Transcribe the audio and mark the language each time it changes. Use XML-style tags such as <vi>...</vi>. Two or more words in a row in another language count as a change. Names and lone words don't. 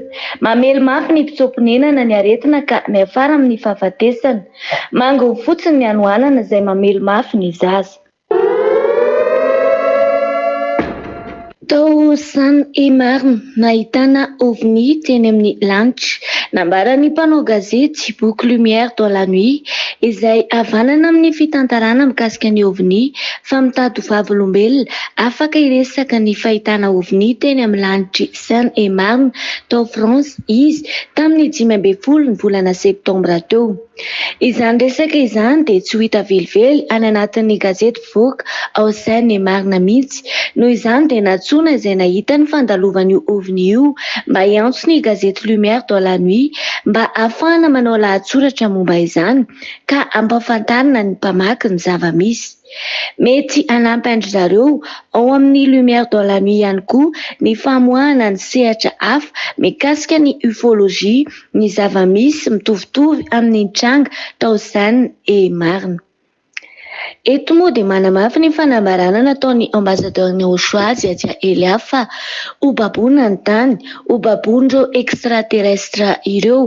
<mg>Mamely mafy ny mpisomponenana ny aretina ka miafara amin'ny fahafatesana. Mango fotsiny ny anohanana izay mamely mafy ny zaza. Tao Seine-et-Marne nahitana ovni teny amin'ny lanitra. Nambaran'ny mpanao gazety Book Lumière dans la nuit izay havanana amin'ny fitantarana mikasika ny ovni fa mitady vavolombelona afaka iresaka ny fahitana ovni teny amin'ny lanitry Seine-et-Marne tao France izy tamin'ny 15 ny volana septambra teo. Izany resaka izany dia tsy ho hita velively any anatin'ny gazety mpivoaka ao Seine-et-Marne mihitsy. Noho izany dia natsoina izay nahita ny fandalovan'io ovni io mba hiantso ny gazety Lumière dans la nuit mba ahafahana manao lahatsoratra momba izany ka ampahafantarina ny mpamaky ny zava-misy. Mety hanampy andry zareo ao amin'ny Lumière dans la nuit ihany koa ny famoahana ny sehatra hafa mikasika ny ufologie, ny zava-misy mitovitovy amin'ny tranga tao Seine-et-Marne. Eto moa dia manamafy ny fanambarana nataon'ny ambasadoriny Auchoise Yadia Elia fa ho baboina ny tany, ho babon'ireo extraterrestre ireo.</mg>